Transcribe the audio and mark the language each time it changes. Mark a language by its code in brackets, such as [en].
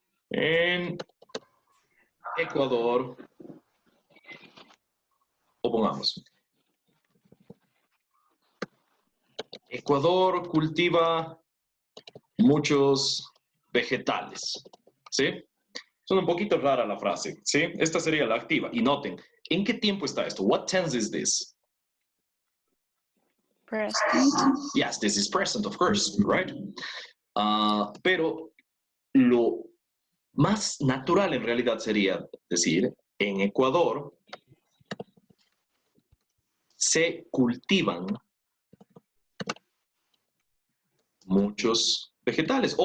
[es] En Ecuador, o pongamos, Ecuador cultiva muchos vegetales, ¿sí? Suena un poquito rara la frase, ¿sí? Esta sería la activa. Y noten, ¿en qué tiempo está esto? [en] What tense is this? Present. Yes, this is present, of course, right? [es] Pero lo más natural en realidad sería decir, en Ecuador se cultivan muchos vegetales.